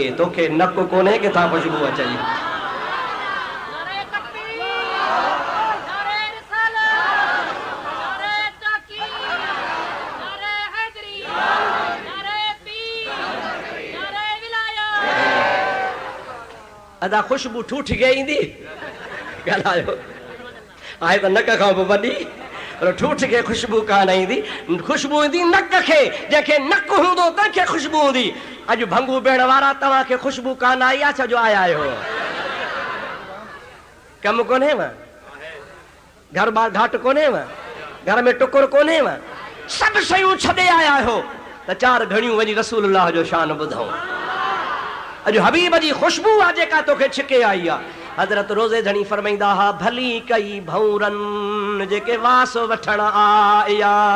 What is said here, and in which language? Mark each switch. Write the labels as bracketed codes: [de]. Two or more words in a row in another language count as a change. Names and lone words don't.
[sd] तोखे नक कोन्हे किथां ख़ुशबू अचे। अदा खुशबू ठूठ के ईंदी ॻाल्हायो आहे त नक खां बि वॾी, पर ठूठ के खुशबू कान ईंदी। खुशबू ईंदी नक खे, जंहिंखे नक हूंदो तंहिंखे खुशबू हूंदी। अॼु भंगू भेण वारा तव्हांखे खुशबू कान आई आहे छा जो आया आहियो? कमु कोन्हेव? घर बार घाट कोन्हेव? घर में टुकुर कोन्हेव? सभु शयूं छॾे आया आहियो त चार घड़ियूं वञी रसूलुल्लाह जो शान ॿुधूं। अॼु हबीब जी खुशबू आहे जेका तोखे छिके आई आहे। हज़रत रोज़े धणी फरमाईंदा हा, भली कई भौरन जेके वास वठण आया।